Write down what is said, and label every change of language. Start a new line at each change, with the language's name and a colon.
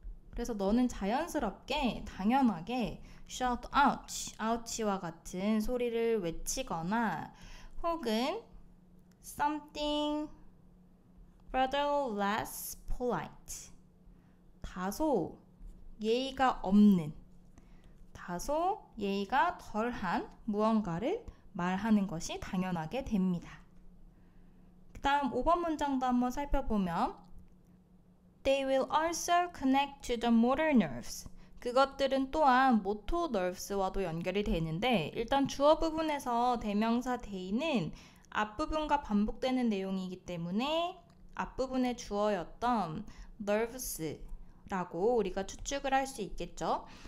Korean: 그래서 너는 자연스럽게 당연하게
English: shout out, out
Korean: 와 같은 소리를 외치거나 혹은
English: something rather less polite,
Korean: 다소 예의가 없는, 다소 예의가 덜한 무언가를 말하는 것이 당연하게 됩니다. 그 다음 5번 문장도 한번 살펴보면
English: They will also connect to the motor nerves.
Korean: 그것들은 또한 모토 nerves와도 연결이 되는데 일단 주어 부분에서 대명사 they는 앞부분과 반복되는 내용이기 때문에 앞부분의 주어였던 nerves라고 우리가 추측을 할 수 있겠죠.